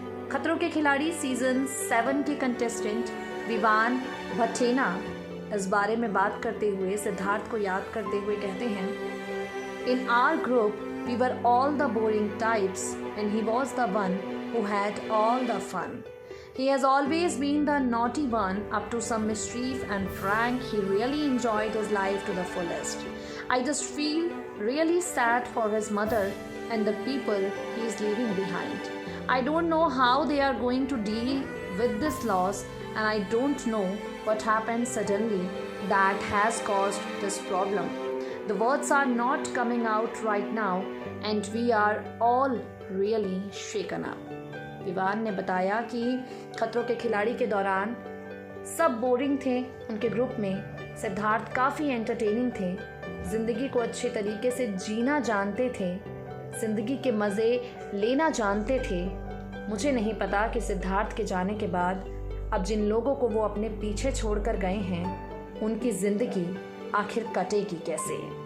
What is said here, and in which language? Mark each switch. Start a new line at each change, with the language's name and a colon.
Hindi: खतरों के खिलाड़ी सीजन 7 के कंटेस्टेंट विवान भट्टेना इस बारे में बात करते हुए सिद्धार्थ को याद करते हुए कहते हैं,
English: In our group we were all the boring types and he was the one who had all the fun. He has always been the naughty one up to some mischief and prank. He really enjoyed his life to the fullest. I just feel really sad for his mother and the people he is leaving behind. I don't know how they are going to deal with this loss, and I don't know what happened suddenly that has caused this problem. The words are not coming out right now and we are all really shaken up.
Hindi: Vivaan ने बताया कि खतरों के खिलाड़ी के दौरान सब boring थे, उनके ग्रुप में सिद्धार्थ काफ़ी एंटरटेनिंग थे, ज़िंदगी को अच्छे तरीके से जीना जानते थे, ज़िंदगी के मज़े लेना जानते थे। मुझे नहीं पता कि सिद्धार्थ के जाने के बाद अब जिन लोगों को वो अपने पीछे छोड़कर गए हैं उनकी ज़िंदगी आखिर कटेगी कैसे।